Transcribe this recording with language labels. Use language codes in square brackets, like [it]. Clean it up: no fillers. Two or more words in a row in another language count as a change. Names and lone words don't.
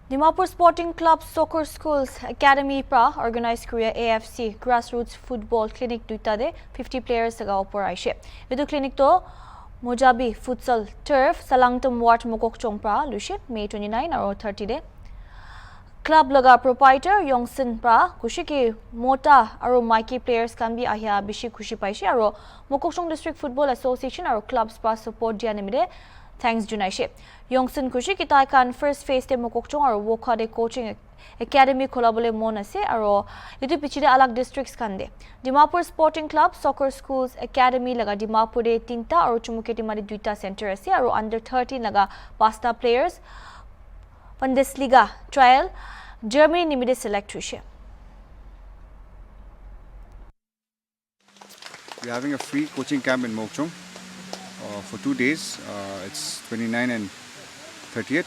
[nag] Dimapur Sporting Club Soccer Schools Academy pra organized Korea AFC Grassroots Football Clinic duita de 50 players laga opor aishe. Edu clinic to Mojabi Futsal Turf Salangtum Ward Mokokchong pra lushe May 29 or 30 de. Club laga proprietor Yongsin pra kushi ki mota aro maiki players kan bi ahya bishi kushi paishe aro Mokokchong District Football Association aro clubs pra support dia nimide [en] thanks junaishe. [nag] Yongsin kushi ki tai kan [en] first phase [nag] te Mokokchong aro Wokha de [en] coaching academy [nag] kholabole mon ase aro litu pichide alag districts kan de. Dimapur Sporting Club Soccer Schools Academy laga Dimapur de 3ta aro Chumuketi mari 2ta center ase aro under 13 laga 5ta players Bundesliga trial Germany nimide select hushe. [en] We're having a free coaching camp in Mokokchong for 2 days. It's 29 and 30th.